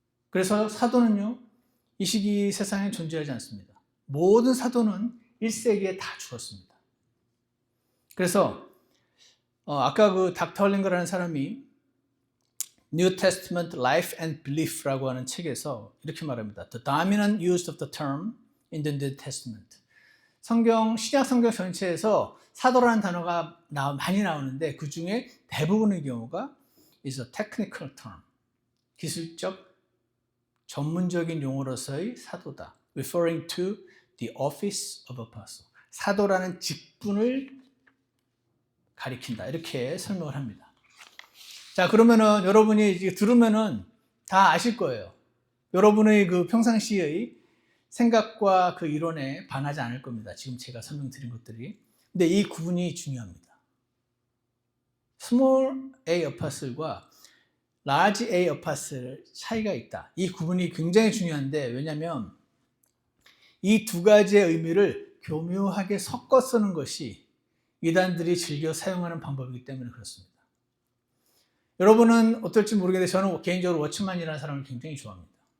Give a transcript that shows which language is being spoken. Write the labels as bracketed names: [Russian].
[Korean] 그래서 사도는요, 이 시기 세상에 존재하지 않습니다. 모든 사도는 1세기에 다 죽었습니다. 그래서 아까 그 닥터 헐링거라는 사람이 New Testament Life and Belief라고 하는 책에서 이렇게 말합니다. [English] The dominant use of the term in the New Testament. [Korean] 신약 성경 전체에서 사도라는 단어가 많이 나오는데 그 중에 대부분의 경우가 [English] is a technical term. [Korean] 기술적, 전문적인 용어로서의 사도다. [English] Referring to the office of apostle. [Korean] 사도라는 직분을 가리킨다. 이렇게 설명을 합니다. 자, 그러면은 여러분이 이제 들으면은 다 아실 거예요. 여러분의 그 평상시의 생각과 그 이론에 반하지 않을 겁니다. 지금 제가 설명드린 것들이. 근데 이 구분이 중요합니다. Small a apostle과 Large a apostle 차이가 있다. 이 구분이 굉장히 중요한데 왜냐하면 이 두 가지의 의미를 교묘하게 섞어 쓰는 것이 이단들이 즐겨 사용하는 방법이기 때문에 그렇습니다. 여러분은 어떨지 모르겠는데 저는 개인적으로 워치만이라는 사람을 굉장히 좋아합니다.